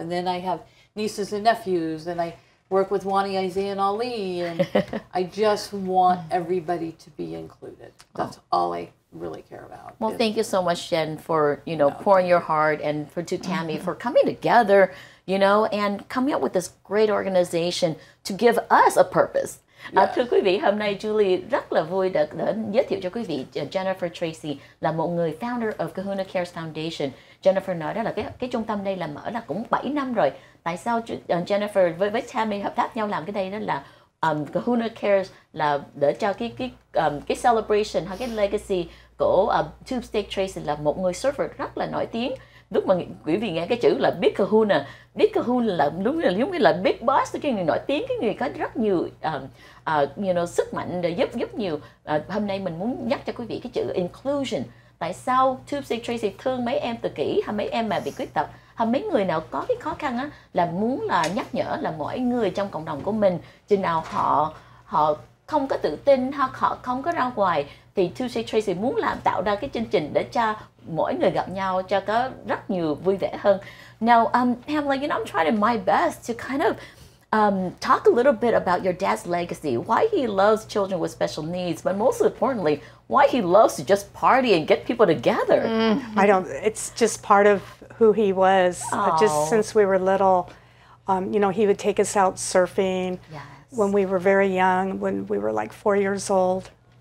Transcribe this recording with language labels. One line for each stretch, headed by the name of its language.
English: And then I have nieces and nephews, and I work with Wani, Isaiah, and Ali, and I just want everybody to be included. That's all I really care about. Well, thank you so much, Jen, for pouring your heart, and to Tammy for coming together, and coming up with this great organization to give us a purpose.
Vietnamese: Thưa quý vị, hôm nay Julie rất là vui được giới thiệu cho quý vị Jennifer Tracy là một người
English: founder of
Vietnamese: Kahuna Cares Foundation. Jennifer nói đó là cái trung tâm đây là mở là cũng 7 năm rồi. Tại sao Jennifer với Tammy hợp tác nhau làm cái đây đó là Kahuna Cares là để cho cái celebration hay cái legacy của Tube Steak Tracy là một người surfer rất là nổi tiếng. Lúc mà quý vị nghe cái chữ là Big Kahuna là đúng là giống như là
English: Big Boss,
Vietnamese: cái người nổi tiếng, cái người có rất nhiều sức mạnh để giúp nhiều. Hôm nay mình muốn nhắc cho quý vị cái chữ inclusion. Tại sao Tube Steak Tracy thương mấy em tự kỷ hay mấy em mà bị khuyết tật hay mấy người nào có cái khó khăn á, là muốn là nhắc nhở là mỗi người trong cộng đồng của mình chừng nào họ không có tự tin hoặc họ không có ra ngoài, thì Tuesday Tracy muốn tạo ra cái chương trình để cho mỗi người gặp nhau cho có rất nhiều vui vẻ hơn.
English: Now, Pamela, I'm trying my best to kind of talk a little bit about your dad's legacy, why he loves children with special needs, but most importantly, why he loves to just party and get people together. It's just part of who he was. Just since we were little, he would take us out surfing when we were very young, when we were like 4 years old.